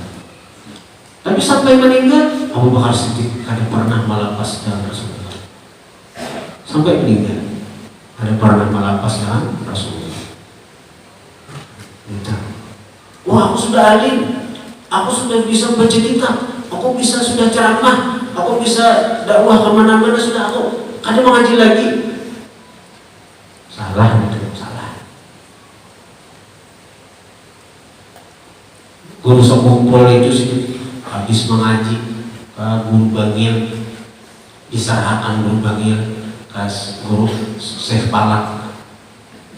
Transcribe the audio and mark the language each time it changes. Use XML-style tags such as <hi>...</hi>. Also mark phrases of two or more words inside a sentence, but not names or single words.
<id>Tapi sampai meninggal, Abu Bakar Siddiq kada pernah melepas dengan Rasulullah. Sampai meninggal, kada pernah melepas dengan Rasulullah. Wah, aku sudah alim, aku sudah bisa baca kitab, aku bisa sudah ceramah, aku bisa dakwah kemana-mana, sudah aku kada mengaji lagi. Salah itu, salah. Guru sekumpul itu sih habis mengaji ke guru bangil, diserahkan guru bangil ke guru Syekh Palak.</id>